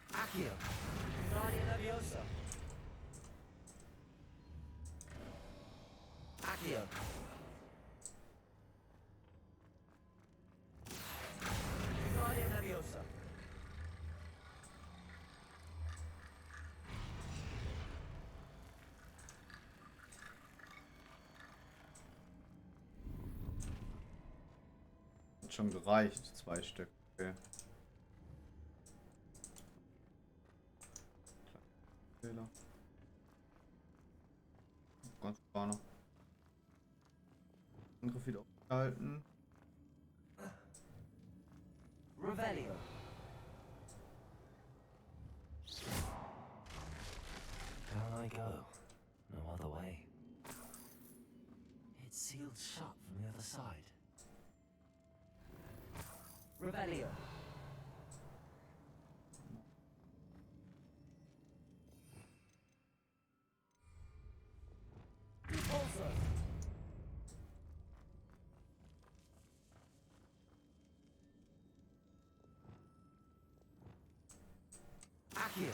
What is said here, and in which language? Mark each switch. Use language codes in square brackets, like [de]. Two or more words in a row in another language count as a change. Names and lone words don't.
[de] Accio. Guardia Leviosa. Accio. Guardia Leviosa. Hat schon gereicht, 2 Stück. Okay. Fehler. Ganz vorne. Angriff wieder aufgehalten. Revelio. [en] Down I go. No other way. It's sealed shut from the other side. [de] Revelio. Repulsor. Accio.